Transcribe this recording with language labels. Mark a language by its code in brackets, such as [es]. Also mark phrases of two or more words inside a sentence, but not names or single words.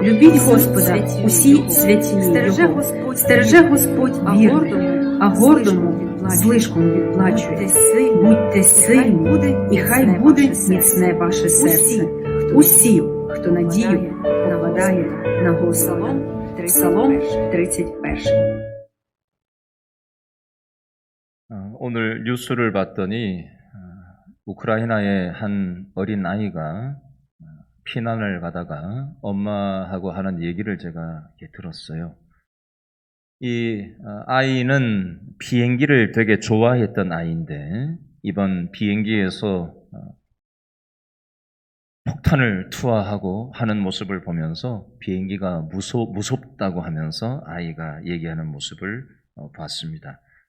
[uk] Любіть Господа, усі святі Його. Стереже Господь вірних, а гордому злишком відплачує. Будьте сильні, і хай буде міцне ваше серце. Усі, хто надію покладає на Господа. Псалом 31. [ko] 오늘 뉴스를 봤더니 우크라이나의 한 어린 아이가 피난을 가다가 엄마하고 하는 얘기를 제가 이렇게 들었어요. 이 아이는 비행기를 되게 좋아했던 아이인데 이번 비행기에서 폭탄을 투하하고 하는 모습을 보면서 비행기가 무섭다고 하면서 아이가 얘기하는 모습을 봤습니다.